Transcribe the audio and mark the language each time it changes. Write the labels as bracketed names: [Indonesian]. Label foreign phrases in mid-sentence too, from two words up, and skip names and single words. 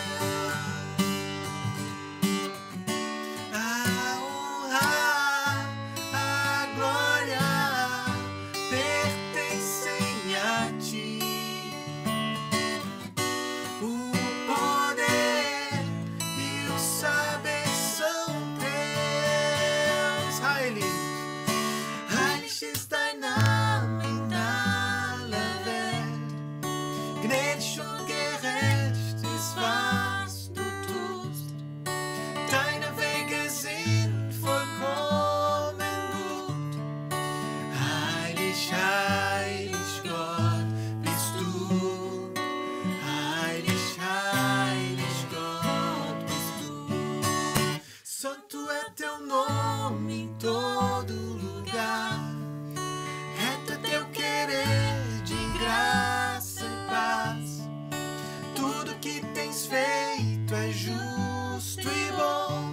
[Portuguese] A honra, a glória pertencem a ti. O poder e o saber são teus. [German] Heilig, heilig ist dein Name in aller Welt, gnädig und gerecht ist, was du tust. Deine Wege sind vollkommen gut. Heilig, heilig Gott bist du. Heilig, heilig Gott bist du. [Portuguese] Santo é teu nome em todo lugar, reto é teu querer de graça e paz. Tudo que tens feito é justo e bom.